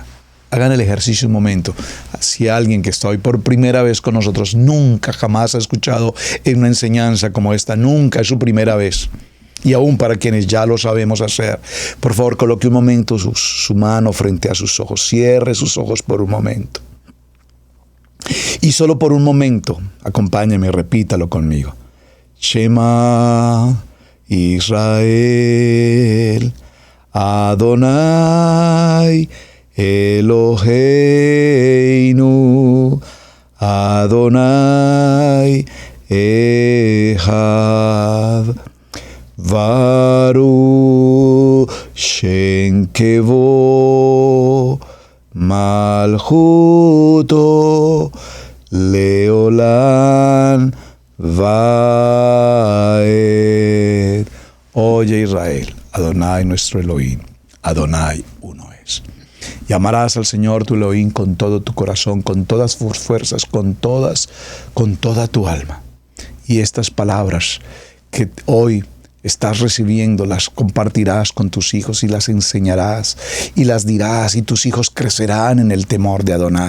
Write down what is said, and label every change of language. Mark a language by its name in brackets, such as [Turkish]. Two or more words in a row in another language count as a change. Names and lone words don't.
[Spanish] Hagan el ejercicio un momento. Si alguien que está hoy por primera vez con nosotros nunca jamás ha escuchado en una enseñanza como esta, nunca es su primera vez, y aún para quienes ya lo sabemos hacer, por favor coloque un momento su mano frente a sus ojos, cierre sus ojos por un momento. Y solo por un momento, acompáñeme, repítalo conmigo. [Hebrew] שמע ישראל אדוני אלוהינו, אדוני אחד ברוך שם כבוד מלכותו לעולם ועד. [Spanish] Oye Israel, Adonai nuestro Elohim, Adonai uno es. Y amarás al Señor tu Elohim con todo tu corazón, con todas tus fuerzas, con toda tu alma. Y estas palabras que hoy estás recibiendo, las compartirás con tus hijos y las enseñarás y las dirás, y tus hijos crecerán en el temor de Adonai.